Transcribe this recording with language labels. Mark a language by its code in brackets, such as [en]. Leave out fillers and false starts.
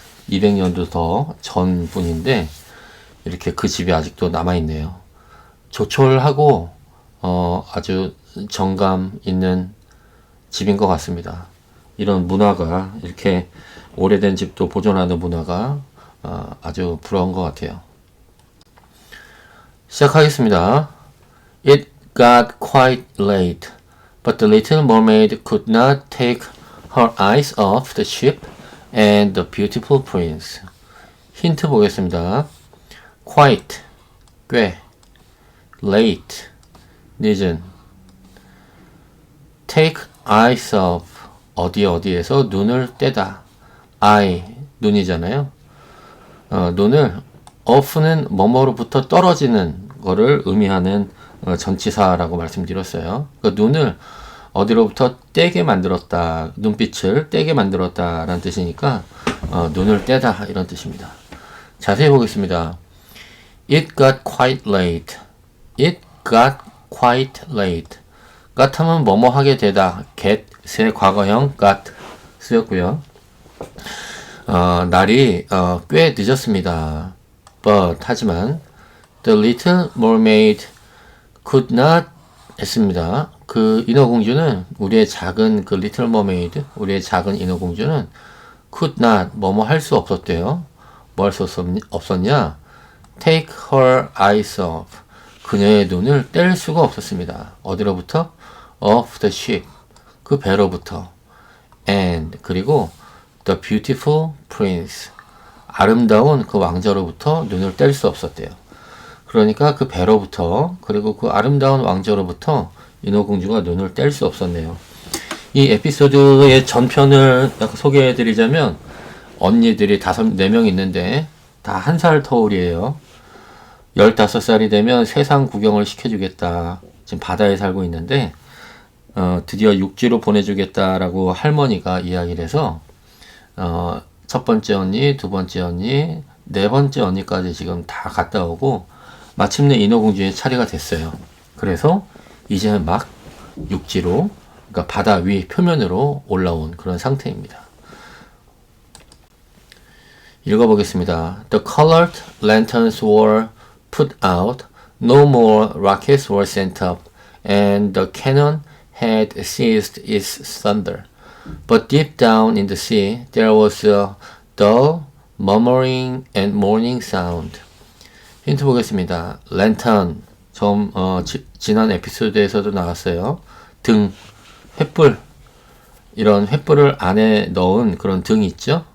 [ko] 200년도 더 전 분인데 이렇게 그 집이 아직도 남아있네요. 조촐하고 아주 정감 있는 집인 것 같습니다. 이런 문화가 이렇게 오래된 집도 보존하는 문화가 아주 부러운 것 같아요. 시작하겠습니다. [en] It got quite late, but the little mermaid could not take her eyes off the ship and the beautiful prince. [ko] 힌트 보겠습니다. [en] Quite, [ko] 꽤, [en] late, [ko] 늦은, [en] take eyes off, [ko] 어디에서 눈을 떼다. eye, 눈이잖아요. 눈을 off는 뭐뭐로부터 떨어지는 거를 의미하는 전치사라고 말씀드렸어요. 그러니까 눈을 어디로부터 떼게 만들었다. 눈빛을 떼게 만들었다 라는 뜻이니까 눈을 떼다 이런 뜻입니다. 자세히 보겠습니다. [en] It got quite late. It got quite late. got [ko] 하면 뭐뭐 하게 되다. [en] get [ko] 새 과거형 got 쓰였고요. 날이 꽤 늦었습니다. [en] But [ko] 하지만 [en] The Little Mermaid could not [ko] 했습니다. 그 인어공주는 우리의 작은 그 Little Mermaid, 우리의 작은 인어공주는 [en] could not [ko] 뭐뭐 할 수 없었대요. 뭐 할 수 없었냐? [en] Take her eyes off. [ko] 그녀의 눈을 뗄 수가 없었습니다. [en] 어디로부터? Off the ship. [ko] 그 배로부터. [en] And [ko] 그리고 [en] the beautiful prince. [ko] 아름다운 그 왕자로부터 눈을 뗄 수 없었대요. 그러니까 그 배로부터 그리고 그 아름다운 왕자로부터 인어공주가 눈을 뗄 수 없었네요. 이 에피소드의 전편을 약간 소개해드리자면 언니들이 4명 있는데 다 1살 터울이에요. 15살이 되면 세상 구경을 시켜주겠다. 지금 바다에 살고 있는데 드디어 육지로 보내주겠다라고 할머니가 이야기를 해서 첫 번째 언니, 두 번째 언니, 네 번째 언니까지 지금 다 갔다 오고 마침내 인어공주의 차례가 됐어요. 그래서 이제는 막 육지로, 그러니까 바다 위 표면으로 올라온 그런 상태입니다. 읽어보겠습니다. [en] The colored lanterns were put out, no more rockets were sent up, and the cannon had ceased its thunder. But deep down in the sea, there was a dull, murmuring and mourning sound. [ko] 힌트 보겠습니다. 랜턴, 지난 에피소드에서도 나왔어요. 등, 횃불, 이런 횃불을 안에 넣은 그런 등이 있죠?